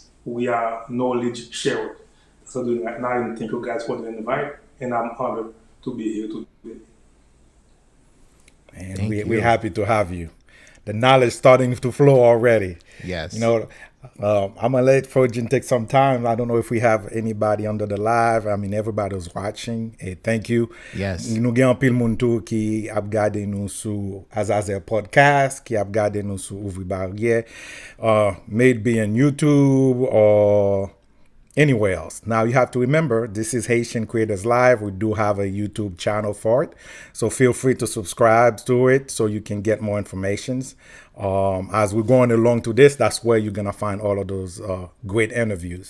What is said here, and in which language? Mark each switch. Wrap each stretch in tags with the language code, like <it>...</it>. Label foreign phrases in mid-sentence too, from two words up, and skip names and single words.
<en>We are knowledge shared. So doing that now, and thank you guys for the invite, and I'm honored to be here today. And we're happy to have you. The knowledge starting to flow already. Yes. You know, I'm going to let Fuljens take some time. I don't know if we have anybody under the live. I mean, everybody's watching. Hey, thank you. Yes.</en> <ht>Nous gen pile moun tou ki ap gade nou sou Azazel Podcast, ki ap gade nou sou Ouvri Barrière,</ht> <en>maybe on YouTube or anywhere else. Now, you have to remember, this is Haitian Creators Live. We do have a YouTube channel for it. So feel free to subscribe to it so you can get more information. As we're going along to this, that's where you're going to find all of those great interviews.</en>